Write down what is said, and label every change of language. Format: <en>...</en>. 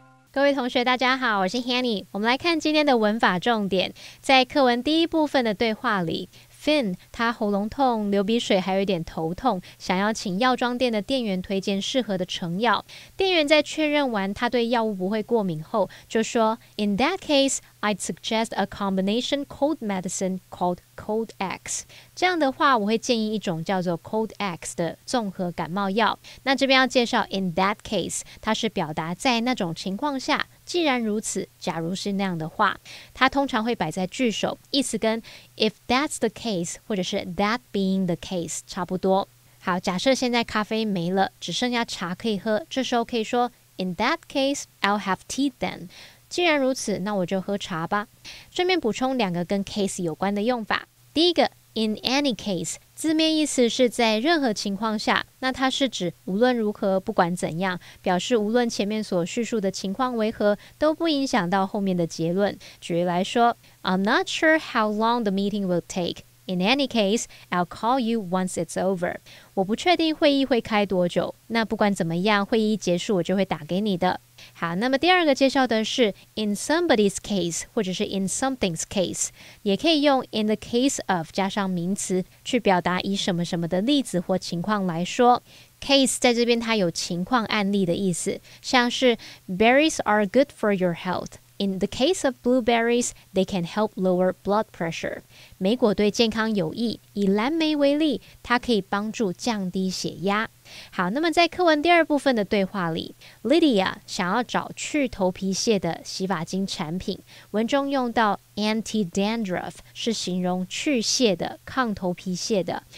<zh>各位同学大家好，我是 Hanny。我们来看今天的文法重点。在课文第一部分的对话里， Finn 他喉咙痛、流鼻水还有一点头痛，想要请药妆店的店员推荐适合的成药。店员在确认完他对药物不会过敏后，就说</zh> <en>In that case, I'd suggest a combination cold medicine called Cold X.</en> <zh>这样的话，我会建议一种叫做 Cold X 的综合感冒药。那这边要介绍</zh> <en>In that case，</en> <zh>它是表达在那种情况下，既然如此，假如是那样的话，它通常会摆在句首，意思跟</zh> <en>If that's the case</en> <zh>或者是</zh> <en>That being the case</en> <zh>差不多。好，假设现在咖啡没了，只剩下茶可以喝，这时候可以说</zh> <en>In that case, I'll have tea then.</en> <zh>既然如此，那我就喝茶吧。顺便补充两个跟 case 有关的用法。第一个</zh> <en>In any case</en> <zh>字面意思是在任何情况下，那它是指无论如何不管怎样，表示无论前面所叙述的情况为何，都不影响到后面的结论。</zh> <en>举例来说 I'm not sure how long the meeting will take. In any case, I'll call you once it's over.</en> <zh>我不确定会议会开多久，那不管怎么样，会议结束我就会打给你的。好，那么第二个介绍的是 in somebody's case 或者是 in something's case， 也可以用</zh> <en>in the case of</en> <zh>加上名词去表达以什么什么的例子或情况来说。 Case 在这边它有情况案例的意思，像是</zh> <en>Berries are good for your health.In the case of blueberries, they can help lower blood pressure.</en> <zh>莓果对健康有益，以蓝莓为例，它可以帮助降低血压。好，那么在课文第二部分的对话里 Lydia 想要找去头皮屑的洗发精产品，文中用到 anti-dandruff 是形容去屑的、抗头皮屑的。</zh>